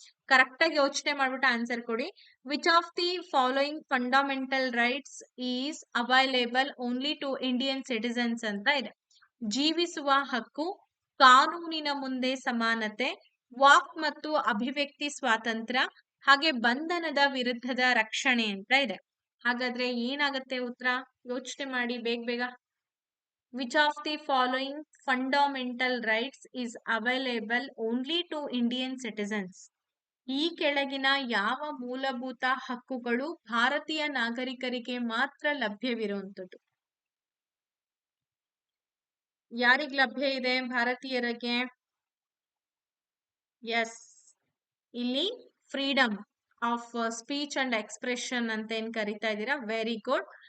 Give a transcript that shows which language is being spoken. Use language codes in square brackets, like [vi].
[kn] Correct ಆಗಿ ಯೋಚನೆ ಮಾಡ್ಬಿಟ್ಟು ಆನ್ಸರ್ ಕೊಡಿ. [en] which of the following fundamental rights is available only to Indian citizens [kn] ಅಂತ ಇದೆ. ಜೀವಿಸುವ ಹಕ್ಕು, ಕಾನೂನಿನ ಮುಂದೆ ಸಮಾನತೆ, ವಾಕ್ ಮತ್ತು ಅಭಿವ್ಯಕ್ತಿ ಸ್ವಾತಂತ್ರ್ಯ, ಹಾಗೆ ಬಂಧನದ ವಿರುದ್ಧದ ರಕ್ಷಣೆ ಅಂತ ಇದೆ. ಹಾಗಾದ್ರೆ ಏನಾಗತ್ತೆ ಉತ್ತರ? ಯೋಚನೆ ಮಾಡಿ ಬೇಗ ಬೇಗ. [en] Which of the following fundamental rights is available only to Indian citizens? [kn] ಈ ಕೆಳಗಿನ ಯಾವ ಮೂಲಭೂತ ಹಕ್ಕುಗಳು ಭಾರತೀಯ ನಾಗರಿಕರಿಗೆ ಮಾತ್ರ ಲಭ್ಯವಿರುವಂಥದ್ದು? ಯಾರಿಗ್ ಲಭ್ಯ ಇದೆ ಭಾರತೀಯರಿಗೆ? ಎಸ್, ಇಲ್ಲಿ freedom of speech and expression ಅಂತ ಏನ್ ಕರಿತಾ ಇದ್ದೀರಾ, ವೆರಿ ಗುಡ್.